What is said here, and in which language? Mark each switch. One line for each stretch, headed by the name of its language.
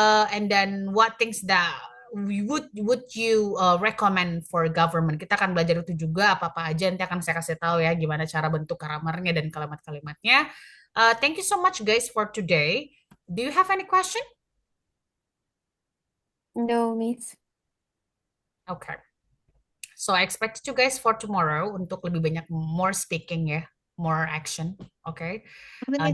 English: And then what things that would you recommend for government?
Indonesian: Kita akan belajar itu juga, apa-apa aja nanti akan saya kasih tahu ya gimana cara bentuk karamarnya dan kalimat-kalimatnya.
English: Thank you so much guys for today. Do you have any question? No, Miss. Okay. So I expect you guys for tomorrow
Indonesian: untuk lebih banyak
English: more speaking ya, more action. Okay. Miss,